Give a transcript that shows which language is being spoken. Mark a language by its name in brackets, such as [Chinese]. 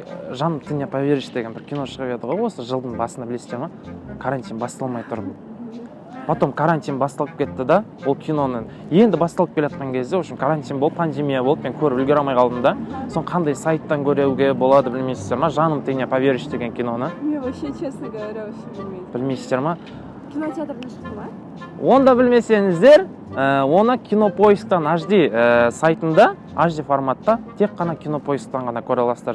[Kazakh] Жан ты не поверишь деген бір кино шығып еді ғой, осы жылдың басында білесіздер ма? Карантин басталмай тұрып. Потом карантин басталып кетті да, ол киноның. Енді басталып келатқан кезде, [Russian] в общем, [Kazakh] карантин болып, пандемия болып, мен көріп үлгере алмай қалдым да. Сон қандай сайттан көруге болады білмейсіздер ма? Жаным ты не поверишь деген киноны. [Russian] Я вообще, честно говоря, вообще не имею. [Kazakh] Білмейсіздер ма? Кинотеатрда шықты ма? Онда білмесеңіздер, оны Кинопоисктан HD сайтында, HD форматта тек қана Кинопоисктан ғана көре аласыздар.